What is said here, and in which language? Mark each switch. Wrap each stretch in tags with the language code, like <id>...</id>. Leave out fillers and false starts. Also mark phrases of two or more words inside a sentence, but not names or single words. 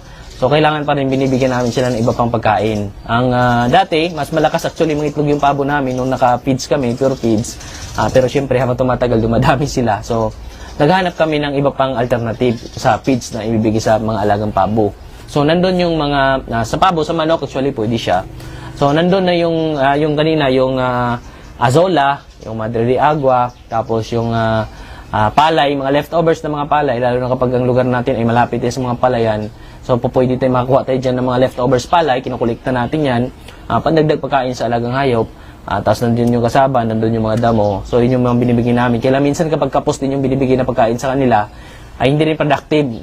<tl>So, kailangan pa rin binibigyan namin sila ng iba pang pagkain. Ang dati, mas malakas actually mga itlog yung pabo namin nung naka-feeds kami,</tl> <en>pure feeds.</en> <tl>Pero syempre, habang tumatagal, dumadami sila. So, naghanap kami ng iba pang alternative sa feeds na ibibigay sa mga alagang pabo. So, nandun yung mga, sa pabo, sa manok, actually, pwede siya. So, nandun na yung kanina, yung azola, yung madre de agua, tapos yung palay, mga leftovers na mga palay, lalo na kapag ang lugar natin ay malapit sa mga palayan. So, pwede tayo makakuha tayo dyan ng mga leftovers palay, kinukulikta natin yan, pandagdag pagkain sa alagang hayop, tapos nandun yung kasaba, nandun yung mga damo. So, yun yung mga binibigyan namin. Kaya minsan kapag kapos din yung binibigyan na pagkain sa kanila, ay hindi rin productive.</tl>